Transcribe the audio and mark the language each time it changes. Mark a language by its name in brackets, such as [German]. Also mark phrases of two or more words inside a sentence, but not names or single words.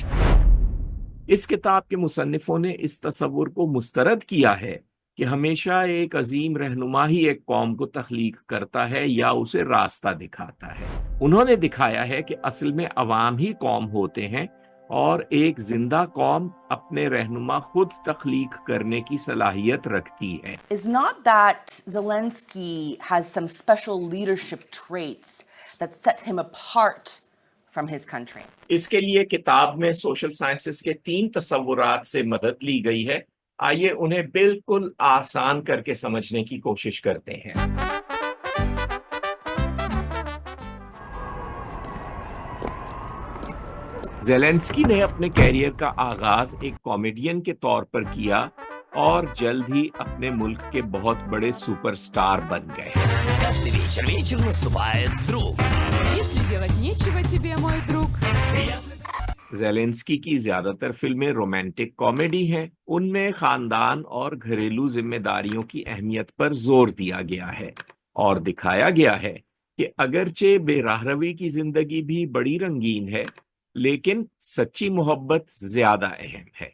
[Urdu] اس کتاب کے مصنفوں نے اس تصور کو مسترد کیا ہے کہ ہمیشہ ایک عظیم رہنما ہی ایک قوم کو تخلیق کرتا ہے یا اسے راستہ دکھاتا ہے. انہوں نے دکھایا ہے کہ اصل میں عوام ہی قوم ہوتے ہیں اور ایک زندہ قوم اپنے رہنما خود تخلیق کرنے کی صلاحیت رکھتی ہے. [English] Is not that Zelensky has some special leadership traits that set him apart from his country? [Urdu] اس کے لیے کتاب میں [English] social sciences [Urdu] کے 3 تصورات سے مدد لی گئی ہے. آئیے انہیں بالکل آسان کر کے سمجھنے کی کوشش کرتے ہیں. زیلنسکی نے اپنے کیریئر کا آغاز ایک کامیڈین کے طور پر کیا اور جلد ہی اپنے ملک کے بہت بڑے سپر اسٹار بن گئے. [Russian] Каждый вечер наступает вдруг. Если делать нечего тебе, мой друг. [Urdu] زیلنسکی کی زیادہ تر فلمیں [English] romantic comedy [Urdu] ہیں. ان میں خاندان اور گھریلو ذمہ داریوں کی اہمیت پر زور دیا گیا ہے اور دکھایا گیا ہے کہ اگرچہ بے راہروی کی زندگی بھی بڑی رنگین ہے لیکن سچی محبت زیادہ اہم ہے.